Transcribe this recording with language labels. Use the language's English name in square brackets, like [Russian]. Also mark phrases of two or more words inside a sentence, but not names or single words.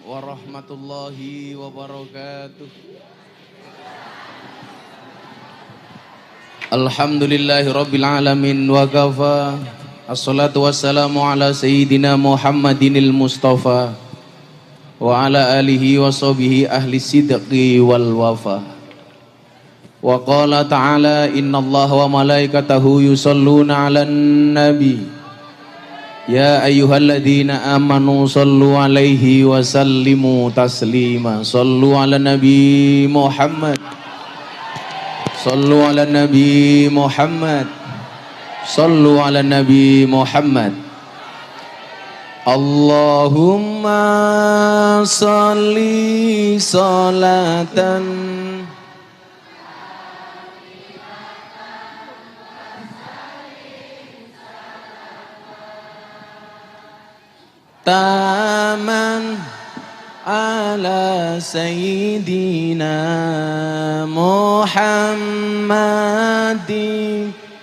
[Arabic] ورحمة الله وبركاته. الحمد لله رب العالمين وكفى. الصلاة والسلام على سيدنا محمد المصطفى وعلى آله وصحبه أهل الصدق والوفا. وقال تعالى إن الله وملائكته يصلون على النبي. يا أيها الذين آمنوا صلوا عليه وسلموا تسليما. صلوا على النبي محمد. صلوا على النبي محمد. صلوا على النبي محمد. اللهم صل صلاة تاما على سيدنا محمد